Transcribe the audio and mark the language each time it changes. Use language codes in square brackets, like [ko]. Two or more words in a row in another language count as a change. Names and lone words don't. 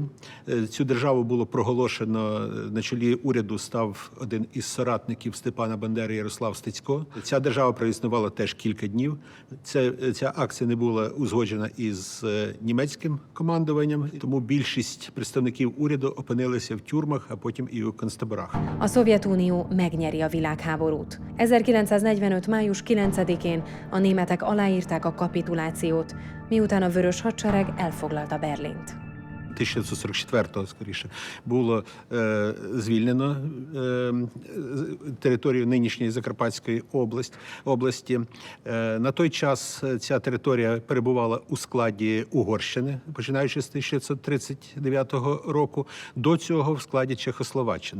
[uk] Цю державу було проголошено, на чолі уряду став один із соратників Степана Бандери Ярослав Стецько. Ця держава проіснувала теж кілька днів. Ця акція не була узгоджена із німецьким командуванням, тому більшість представників уряду опинилися в тюрмах. тюрмах, а потім і у концтаборах. [hu] A Szovjetunió megnyeri a világháborút. 1945. május 9-én a németek aláírták a kapitulációt, miután a Vörös Hadsereg elfoglalta Berlint. [uk] 1944-го, скоріше, було звільнено територію нинішньої Закарпатської області. На той час ця територія перебувала у складі Угорщини, починаючи з 1939 року, до цього в складі Чехословаччини.